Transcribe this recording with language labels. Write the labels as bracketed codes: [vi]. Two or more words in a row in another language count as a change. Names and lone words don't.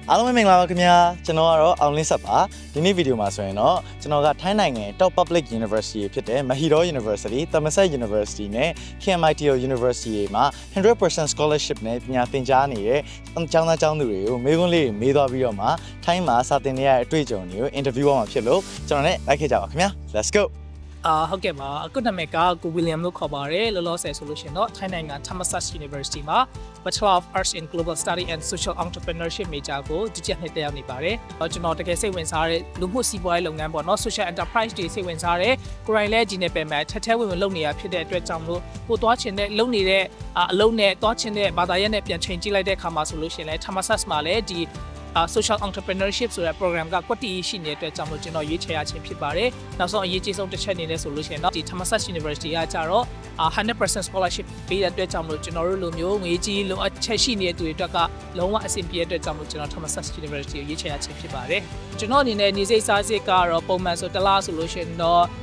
[my] အားလုံးပဲမင်္ဂလာပါခင်ဗျာကျွန်တော်ကတော့အောင်လင်းဆက်ပါဒီနေ့ဗီဒီယိုမှာဆိုရင်တော့ကျွန်တော်ကထိုင်းနိုင်ငံ [en] Top Public University [my] ဖြစ်တဲ့ Mahidol University, Thammasat University နဲ့ KMITO University မှာ 100% scholarship နဲ့ပညာသင်ကြားနေတဲ့ကျောင်းသားကျောင်းသူတွေကိုမေးခွန်းလေးတွေမေးသွားပြီးတော့မှထိုင်းမှာစာသင်နေရတဲ့အတွေ့အကြုံတွေကို interview ရမှာဖြစ်လို့ကျွန်တော်နဲ့လိုက်ခဲ့ကြပါခင်ဗျာ [en] Let's go [my] ဟုတ်ကဲ့ပါအခုနာမည်ကကို William လို့ခေါ်ပါတယ်လောလောဆယ်ဆိုလို့ရှိရင်တော့ထိုင်းနိုင်ငံ Thammasat University မှာ [en] Bachelor of Arts in Global Study and Social Entrepreneurship major [my] ကိုဒီချက်နှစ်တက်ရောက်နေပါတယ်ကျွန်တော်တကယ်စိတ်ဝင် စားတဲ့လူမှုစီးပွားရေးလုပ်ငန်းပေါ့နော် [en] Social Enterprise [my] တွေစိတ်ဝင်စားတဲ့ကိုရိုင်းလဲဒီနယ်ပယ်မှာထက်ထဲဝင်လုပ်နေတာဖြစ်တဲ့အတွက်ကြောင့်မလို့ကိုသွားချင်တဲ့လုပ်နေ တဲ့အလုပ်နဲ့သွားချင်တဲ့ဘာသာရပ်နဲ့ပြန်ချိန်ကြည့်လိုက်တဲ့အခါမှာဆိုလို့ရှိရင်လဲ Thammasat မှာလည်းဒီ [en] social entrepreneurship [my] ဆိုတဲ့ program ကကွက်တီရှိနေတဲ့အတွက်ကြောင့်မို့ကျွန်တော်ရွေးချယ်ရခြင်းဖြစ်ပါတယ်။နောက်ဆုံးအရေးကြီးဆုံးတစ်ချက်အနေနဲ့ဆိုလို့ရှိရင်တော့ဒီ Thammasat University ကကြတော့100% scholarship ပေးတဲ့အတွက်ကြောင့်မို့ကျွန်တော်တို့လိုမျိုးငွေကြီးလိုအပ်ချက်ရှိနေတဲ့သူတွေအတွက်ကလုံးဝအဆင်ပြေတဲ့အတွက်ကြောင့်မို့ကျွန်တော် Thammasat University ကိုရွေးချယ်ရခြင်းဖြစ်ပါတယ်။ကျွန်တော်အနေနဲ့နေစိတ်စားစိတ်ကတော့ပုံမှန်ဆိုတစ်လဆိုလို့ရှိရင်တော့